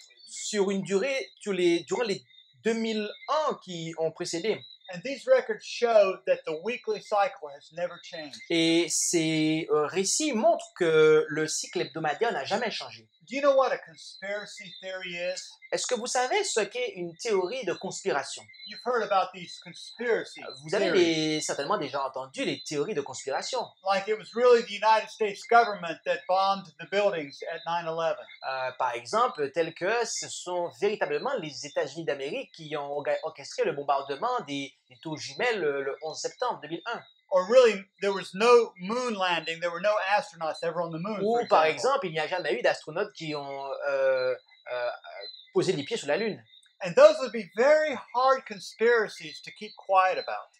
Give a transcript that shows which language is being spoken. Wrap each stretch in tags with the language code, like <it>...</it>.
<fr>Sur une durée, durant les 2000 ans qui ont précédé.</fr> <en>And these records show that the weekly cycle has never changed.</en> <fr>Et ces récits montrent que le cycle hebdomadaire n'a jamais changé.</fr> <en>Do you know what a conspiracy theory is?</en> <fr>Est-ce que vous savez ce qu'est une théorie de conspiration?</fr> <en>You've heard about these conspiracy</en> <fr>Vous avez</fr> <en>theories.</en> <fr>certainement déjà entendu les théories de conspiration.</fr> <en>Like it was really the United States government that bombed the buildings at 9/11.</en> <fr>Par exemple, tel que ce sont véritablement les États-Unis d'Amérique qui ont orchestré le bombardement des tours jumelles le 11 septembre 2001.</fr> <en>Or really, there was no moon landing. There were no astronauts ever on the moon.</en> <fr>Ou</fr> <en>For</en> <fr>par</fr> <en>example.</en> <fr>exemple, il n'y a jamais eu d'astronautes qui ont posé les pieds sur la Lune.</fr> <en>And those would be very hard conspiracies to keep quiet about.</en>